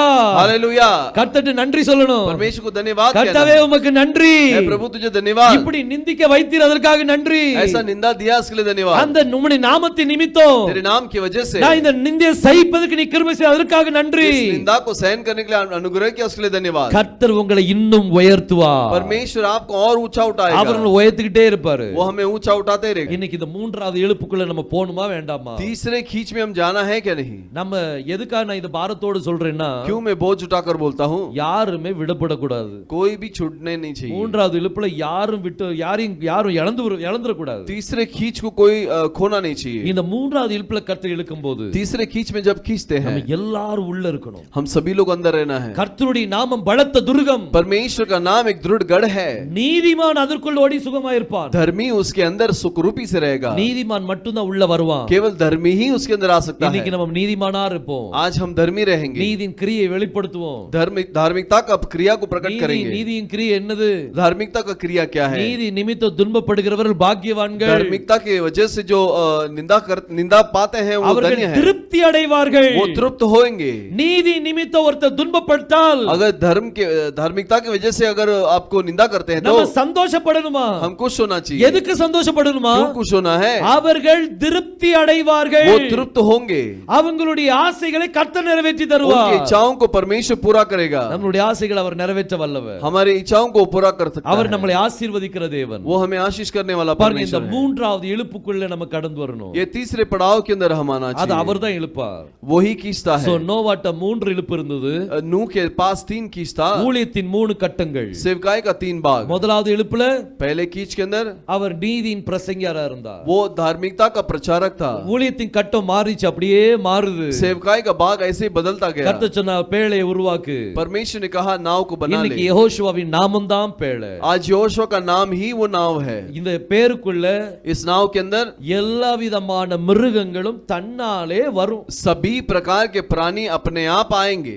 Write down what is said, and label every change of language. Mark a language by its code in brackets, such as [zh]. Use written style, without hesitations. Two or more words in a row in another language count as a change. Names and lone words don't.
[hi] हालेलुया, [ta] கர்த்தருக்கு நன்றி சொல்லணும். [hi] परमेश्वर को धन्यवाद कहना। [ta] கர்த்தாவே உமக்கு நன்றி. [hi] हे प्रभु तुझे धन्यवाद। [ta] இப்படி நிந்திக்க வைத்தீர், அதற்காக நன்றி. [hi] ऐसा निंदा दिया इसके लिए धन्यवाद। [ta] அந்த உம்முடைய நாமத்தின் நிமித்தம் [hi] तेरे नाम की वजह से [ta] நான் இந்த நிந்தையை சகிப்பதற்கு நீ கிருபை செய்த, அதற்காக நன்றி. [hi] इस निंदा को सहन करने के लिए अनुग्रह किया, उसके लिए धन्यवाद। [ta] கர்த்தர் உங்களை இன்னும் உயர்த்துவார். [hi] परमेश्वर आपको और ऊंचा उठाएगा। [ta] அவர் உங்களை உயர்த்திக்கிட்டே இருப்பாரு. [hi] वो हमें ऊंचा उठाते रहेगा। [ta] இன்னைக்கு இந்த மூன்றாவது எழுப்புக்குள்ள நம்ம போணுமா வேண்டாமா? [hi] तीसरे खींच में हम जाना है क्या नहीं? [ta] நம்ம எதுக்காக நான் இந்த பாரத்தோடு சொல்றேன்னா, [hi] क्यों मैं बोझ उठाकर बोलता हूँ? [ta] யாருமே விடப்படக்கூடாது. [hi] कोई भी छूटने नहीं चाहिए। [ta] மூன்றாவது இழுப்புல யாரும் விட்டு யாரும் இழந்துற கூடாது. [hi] तीसरे खींच को कोई खोना नहीं चाहिए। [ta] இந்த மூன்றாவது இழுப்புல கர்த்தர் இழுக்கும்போது [hi] तीसरे खींच में जब खींचते हैं, [ta] நம்ம எல்லாரும் உள்ள இருக்கணும். [hi] हम सभी लोग अंदर रहना है। [ta] கர்த்தருடைய நாமம் பலத்த துர்கம். [hi] परमेश्वर का नाम एक दृढ़ गढ़ है। [ta] நீதிமான் அதற்குள் ஓடி சுகமாயிருப்பான். [hi] धर्मी उसके अंदर सुखरूपी से रहेगा। [ta] நீதிமான் மட்டும் தான் உள்ள வருவான். [hi] केवल धर्मी ही उसके अंदर आ सकता है। [ta] இன்னைக்கு நம்ம நீதிமானா இருப்போம். [hi] आज हम धर्मी रहेंगे। [ta] நீதியின் கிரியை வெளிப்படுத்துவோம். [hi] धार्मिकता का क्रिया को प्रकट करेंगे। [ta] நீதியின் கிரியை என்னது? [hi] धार्मिकता का क्रिया क्या है? [ta] நீதி நிமித்தம் துன்பப்படுகிறவர்கள் பாக்கியவான்கள். [hi] धार्मिकता की वजह से जो निंदा पाते हैं वो धन्य हैं। [ta] திருப்தி அடைவார்கள். [hi] वो तृप्त होंगे। [ta] நீதி நிமித்தம் ஒருத்தர் துன்பப்பட்டால், [hi] अगर धार्मिकता की वजह से अगर आपको निंदा करते हैं तो [ta] நம்ம சந்தோஷப்படணுமா? [hi] हम खुश होना चाहिए। [ta] எதுக்கு சந்தோஷப்படணுமா? [hi] क्यों खुश होना है? [ta] அவர்கள் திருப்தி அடைவார்கள். [hi] वो तृप्त होंगे। [ta] அவங்களுடைய ஆசைகளை கர்த்தர் நிறைவேற்றி தருவார். [hi] उनकी इच्छाओं को परमेश्वर पूरा करेगा। [ta] நம்மளுடைய ஆசைகளை அவர் நிறைவேற்ற வல்லவர். [hi] हमारी इच्छाओं को पूरा कर सकता है। [ta] அவர் நம்மளை ஆசீர்வதிக்கிற தேவன். [hi] वो हमें आशीष करने वाला [ta] பாருங்க, இந்த [hi] परमेश्वर है। [ta] மூன்றாவது இழுப்புக்குள்ள நம்ம கடந்து வரணும். [hi] ये तीसरे पड़ाव के अंदर हम आना [ta] அது [hi] चाहिए। [ta] அவர்தான் இழுப்பார். [hi] वही खींचता है। [ta] சோ நோவாட்ட 3 இழுப்பு இருந்தது. [hi] नूह के पास 3 खींच था। [ta] ஊழியத்தின் 3 கட்டங்கள். [hi] सेवकाई का 3 भाग। [ta] முதலாவது இழுப்புல [hi] पहले खींच के अंदर [ta] அவர் நீதியின் பிரசங்கியாரா இருந்தார். [hi] वो धार्मिकता का प्रचारक था। [ta] ஊழியத்தின் கட்டம் மாறிச்சு, அப்படியே மாறுது. [hi] सेवकाई का भाग ऐसे ही बदलता गया। [ta] கர்த்தர் சொன்னார், பேழையை உருவாக்கு. [hi] परमेश्वर ने कहा नाव को बना ले। [ta] இன்னைக்கு யெகோஷுவாவின் நாமம் தான் பேழை. [hi] आज यहोशुआ का नाम ही वो नाव है। [ta] இந்த பேருக்குள்ள [hi] इस नाव के अंदर [ta] எல்லா விதமான மிருகங்களும் தன்னாலே வரும். [hi] सभी प्रकार के प्राणी अपने आप आएंगे।